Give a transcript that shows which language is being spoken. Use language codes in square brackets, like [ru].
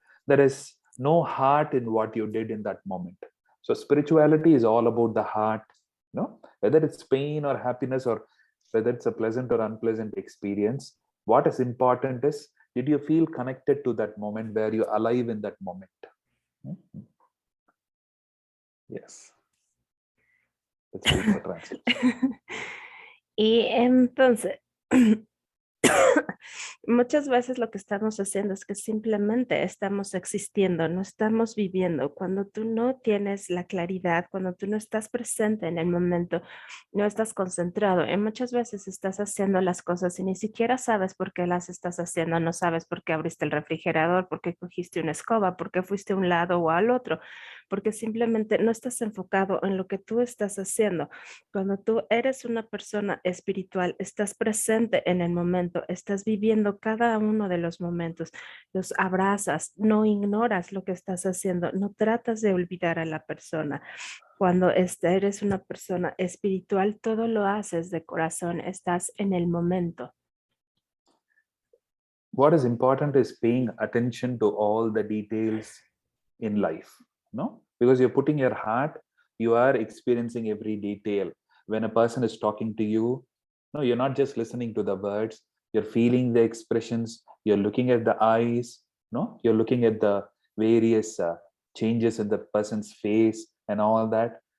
[en] There is no heart in what you did in that moment. So spirituality is all about the heart, whether it's pain or happiness or whether it's a pleasant or unpleasant experience. What is important is, did you feel connected to that moment? Were you alive in that moment? Yes. Let's wait for translation. [es] Y entonces, muchas veces lo que estamos haciendo es que simplemente estamos existiendo, no estamos viviendo. Cuando tú no tienes la claridad, cuando tú no estás presente en el momento, no estás concentrado, y muchas veces estás haciendo las cosas y ni siquiera sabes por qué las estás haciendo, no sabes por qué abriste el refrigerador, por qué cogiste una escoba, por qué fuiste a un lado o al otro, porque simplemente no estás enfocado en lo que tú estás haciendo. Cuando tú eres una persona espiritual, estás presente en el momento, estás viviendo cada uno de los momentos, los abrazas, no ignoras lo que estás haciendo, no tratas de olvidar a la persona. Cuando eres una persona espiritual, todo lo haces de corazón, estás en el momento. [en] What is important is paying attention to all the details in life, because you're putting your heart, you are experiencing every detail. When a person is talking to you, no, you're not just listening to the words, you're feeling the expressions, you're looking at the eyes, no, you're looking at the various changes in the person's face and all that.